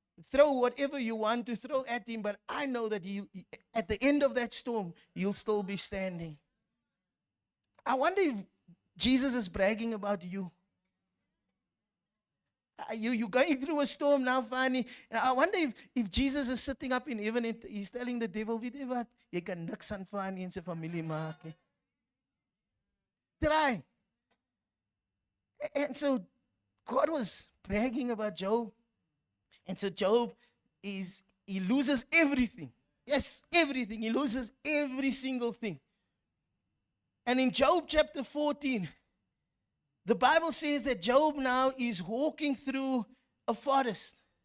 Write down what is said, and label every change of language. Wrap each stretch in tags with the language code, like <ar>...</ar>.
<en>Throw whatever you want to throw at him, but I know that at the end of that storm, you'll still be standing." I wonder if Jesus is bragging about you. You're going through a storm now, Fanny. And I wonder if Jesus is sitting up in heaven and he's telling the devil,</en> <af>"Weet jy wat? Jy kan niks aan Fanny en sy familie maak nie.</af> <en>Try." And so God was bragging about Job. And so Job he loses everything. Yes, everything. He loses every single thing. And in Job chapter 14, the Bible says that Job now is walking through a forest.</en>